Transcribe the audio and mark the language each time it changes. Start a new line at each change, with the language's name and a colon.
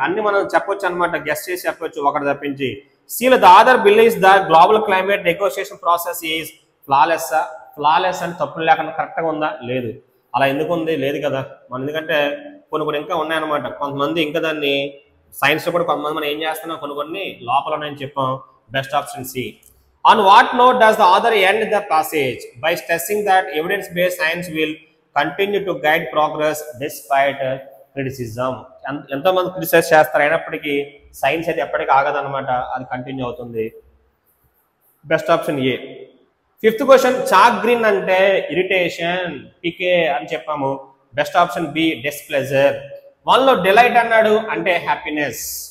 Telugu: అన్ని మనం చెప్పొచ్చు అనమాట, గెస్ట్ చేసి చెప్పొచ్చు ఒకటి తప్పించి.
English: సీలో the author believes the global climate negotiation process is flawless.
Telugu: Flawless అని తప్పులు లేకుండా కరెక్ట్గా ఉందా, లేదు. అలా ఎందుకు ఉంది, లేదు కదా. మనం ఎందుకంటే కొన్ని ఇంకా ఉన్నాయన్నమాట. కొంతమంది ఇంకా దాన్ని సైన్స్ లో కూడా కొంతమంది మనం ఏం చేస్తున్నాం, కొన్ని లోపల ఉన్నాయని చెప్పాం.
English: Best option C. On what note does the author end the passage? By stressing that evidence-based science will continue to guide progress despite criticism.
Telugu: ఎంతోమంది క్రిటిసైజ్ చేస్తారు, అయినప్పటికీ సైన్స్ అయితే ఎప్పటికీ ఆగదనమాట, అది కంటిన్యూ అవుతుంది. Best option ఏ. Fifth question, chalk green అంటే irritation, PK అని చెప్పాము. Best option B, displeasure. వాళ్ళలో డిలైట్ అన్నాడు అంటే హ్యాపీనెస్.